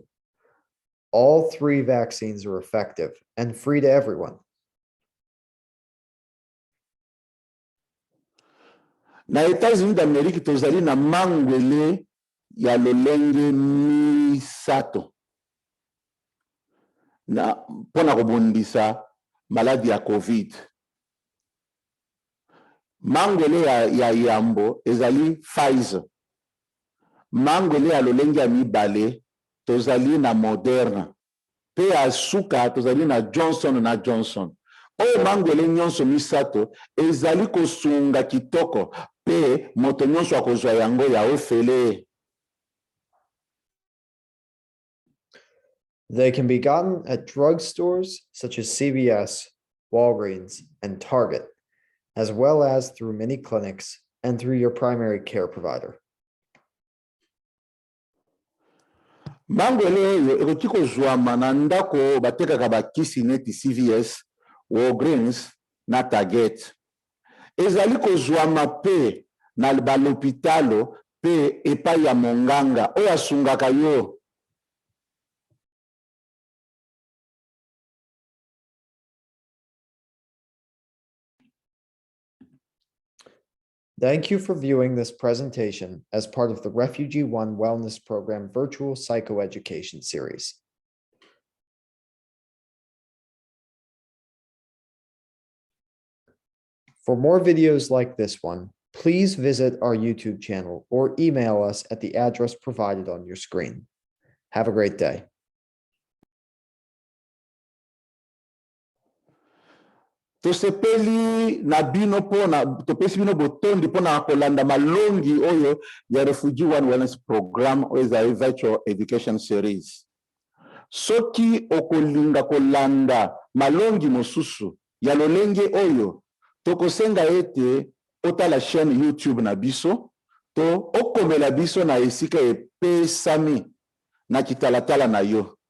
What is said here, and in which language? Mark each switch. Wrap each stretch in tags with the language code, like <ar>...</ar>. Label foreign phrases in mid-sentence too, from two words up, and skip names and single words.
<en>All 3 vaccines are effective and free to everyone.</en> <ln>Na États-Unis d'Amérique tozali na mangwele ya lolenge misato na mpona kobundisa maladi ya COVID. Mangwele ya yambo ezali Pfizer. Mangwele ya lolenge ya mibale tozali na Moderna. Pe ya suka tozali na Johnson & Johnson. Oyo mangwele nyonso misato ezali kosunga kitoko pe moto nyonso akozwa yango ya ofele.</ln> <en>They can be gotten at drugstores such as CVS, Walgreens, and Target, as well as through many clinics and through your primary care provider.</en> <ln>Mangwele oyo ekoki kozwama na ndako batekaka bakisi neti CVS, Walgreens na Target. Ezali kozwama pe na balopitalo pe epai ya monganga oyo asungaka yo.</ln> <en>Thank you for viewing this presentation as part of the RefugeeOne Wellness Program virtual psychoeducation series. For more videos like this one, please visit our YouTube channel or email us at the address provided on your screen. Have a great day.</en> <ln>Tosepeli na bino pona topesi bino botondi pona kolanda malongi oyo ya RefugeeOne Wellness Program oyo za</ln> <en>virtual education series.</en> <ln>Soki okolinga kolanda malongi mosusu ya lolenge oyo tokosenga ete otala chaîne YouTube na biso to okomela biso na esika epesami na kitalatala na yo.</ln>